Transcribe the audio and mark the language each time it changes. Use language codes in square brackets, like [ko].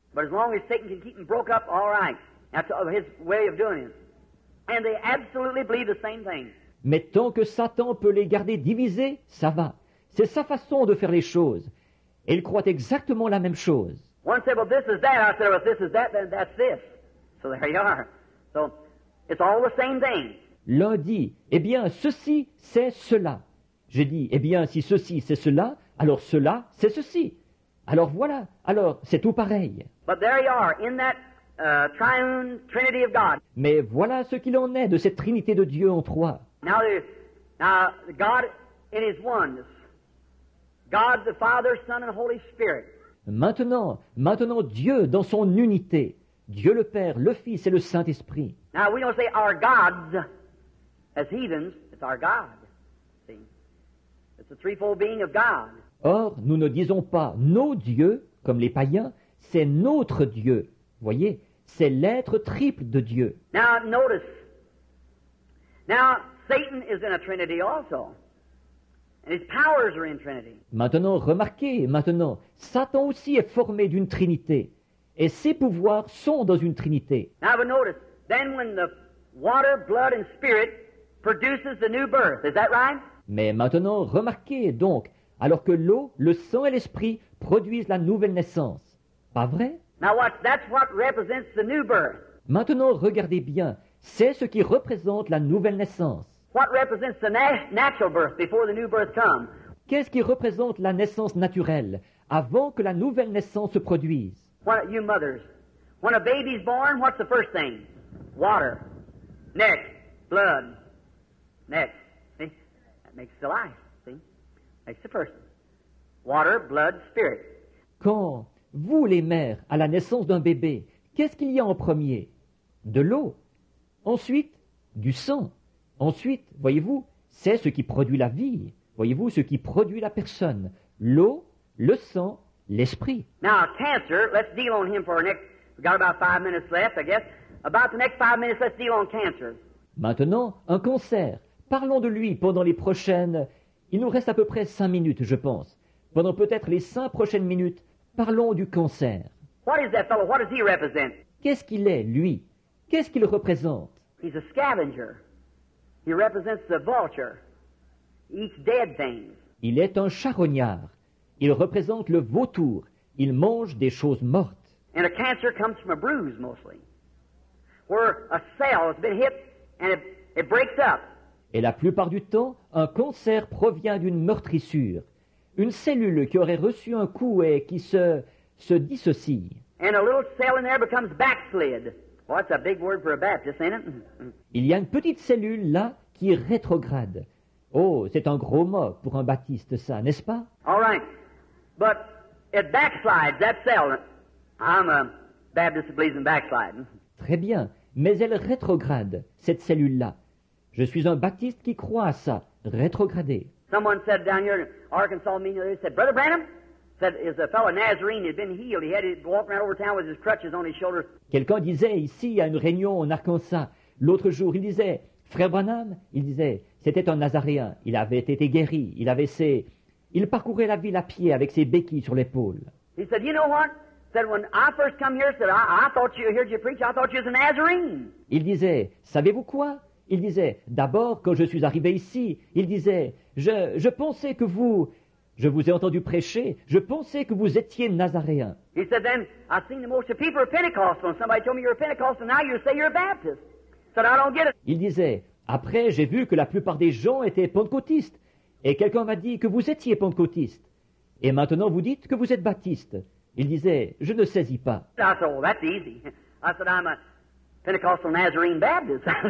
[en] But as long as Satan can keep them broke up, all right. That's his way of doing it. And they absolutely believe the same thing. [fr] Mais tant que Satan peut les garder divisés, ça va. C'est sa façon de faire les choses. Et ils croient exactement la même chose. [en] One said, well, this is that. I said, well, if this is that, then that's this. So there you are. So it's all the same thing. [fr] L'un dit, eh bien, ceci, c'est cela. J'ai dit, eh bien, si ceci, c'est cela, alors cela, c'est ceci. Alors voilà, alors c'est tout pareil. [en] But there you are, in that triune Trinity of God. [fr] Mais voilà ce qu'il en est de cette Trinité de Dieu en trois. [en] Now God in His oneness. God the Father, Son, and Holy Spirit. [fr] Maintenant Dieu dans son unité. Dieu le Père, le Fils et le Saint-Esprit. [en] Now we don't say our gods as heathens, it's our God. See? It's the threefold being of God. [fr] Or, nous ne disons pas nos dieux, comme les païens, c'est notre Dieu. Voyez, c'est l'être triple de Dieu. [en] Now notice. Now Satan is in a Trinity also. And his powers are in Trinity. [fr] Maintenant, remarquez, Satan aussi est formé d'une Trinité. Et ses pouvoirs sont dans une Trinité. [en] Now but notice, then when the water, blood, and spirit produces the new birth, is that right? [fr] Mais maintenant, remarquez donc, alors que l'eau, le sang et l'esprit produisent la nouvelle naissance. Pas vrai? [en] Now that's what represents the new birth. [fr] Maintenant, regardez bien, c'est ce qui représente la nouvelle naissance. [en] What represents the natural birth before the new birth comes? [fr] Qu'est-ce qui représente la naissance naturelle, avant que la nouvelle naissance se produise? [en] You mothers, when a baby's born, what's the first thing? Water. Next, blood. Next. See? That makes the life. See? Makes the person. Water, blood, spirit. [fr] Quand, vous les mères, à la naissance d'un bébé, qu'est-ce qu'il y a en premier? De l'eau. Ensuite, du sang. Ensuite, voyez-vous, c'est ce qui produit la vie. Voyez-vous, ce qui produit la personne. L'eau, le sang, l'esprit. [en] Now, cancer, let's deal on him for next, we've got about 5 minutes left, I guess. About the next 5 minutes, let's deal on cancer. [fr] Maintenant, un cancer. Parlons de lui pendant les prochaines... Il nous reste à peu près 5 minutes, je pense. Pendant peut-être les 5 prochaines minutes, parlons du cancer. [en] What is that fellow? What does he represent? [fr] Qu'est-ce qu'il est, lui? Qu'est-ce qu'il représente? [en] He's a scavenger. He represents the vulture. He eats dead things. [fr] Il est un charognard. Il représente le vautour. Il mange des choses mortes. [en] And a cancer comes from a bruise, mostly, where a cell has been hit and it breaks up. [fr] Et la plupart du temps, un cancer provient d'une meurtrissure. Une cellule qui aurait reçu un coup et qui se dissocie. [en] And a little cell in there becomes backslid. Well, that's a big word for a Baptist, ain't it? [fr] Il y a une petite cellule là qui rétrograde. Oh, c'est un gros mot pour un baptiste, ça, n'est-ce pas? [en] All right. But it backslides, that cell. I'm a Baptist that believes in backsliding. [fr] Très bien, mais elle rétrograde, cette cellule-là. Je suis un baptiste qui croit à ça, rétrograder. [en] Someone said down here in Arkansas meeting the other day, said, Brother Branham, said is a fellow Nazarene had been healed. He had to walk around over town with his crutches on his shoulders. [fr] Quelqu'un disait ici à une réunion en Arkansas, l'autre jour, il disait, Frère Branham, il disait, c'était un Nazaréen, il avait été guéri, il parcourait la ville à pied avec ses béquilles sur l'épaule. [en] He said, you know what? Said when I first come here, said I thought you heard you preach. I thought you was a Nazarene. [fr] Il disait, savez-vous quoi? Il disait, d'abord, quand je suis arrivé ici, il disait, je pensais que je vous ai entendu prêcher, je pensais que vous étiez Nazaréen. [en] He said, then I seen the most of people are Pentecostal, and somebody told me you're a Pentecostal, now you say you're a Baptist. Said I don't get it. [fr] Il disait, après, j'ai vu que la plupart des gens étaient pentecôtistes, et quelqu'un m'a dit que vous étiez pentecôtiste. Et maintenant, vous dites que vous êtes baptiste. Il disait, je ne saisis pas. [en] I said, oh, that's easy. I said, I'm a Pentecostal Nazarene Baptist.